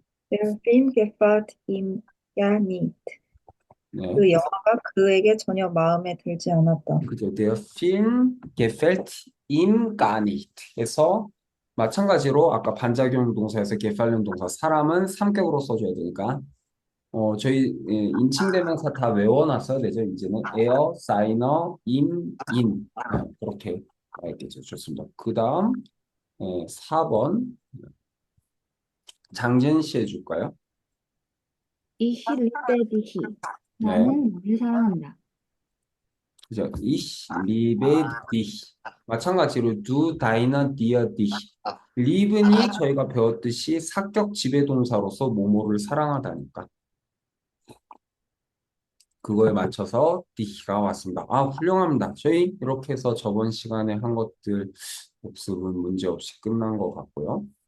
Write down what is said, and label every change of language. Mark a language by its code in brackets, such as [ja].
[de] Der Film gefällt ihm ja nicht. [ko] 네. 그 영화가 그에게 전혀 마음에 들지 않았다. 그죠. [de] Der Film gefällt ihm gar nicht. [ko] 해서 마찬가지로 아까 반작용 동사에서 gefallen 동사 사람은 삼격으로 써줘야 되니까 저희 인칭대명사 다 외워놨어야 되죠. 이제는 에어, 사이너, 인 그렇게 알겠죠. 좋습니다. 그 다음 4번 장진 씨 해줄까요? [de] Ich liebe dich. [ko] 네. 나는 너를 사랑한다. 그죠? [de] Ich liebe dich. [ko] 마찬가지로 [de] du deine dir dich. [ko] live는 저희가 배웠듯이 사격 지배동사로서 뭐뭐를 사랑하다니까. 그거에 맞춰서 dich가 왔습니다. 아, 훌륭합니다. 저희 이렇게 해서 저번 시간에 한 것들 복습은 문제없이 끝난 것 같고요.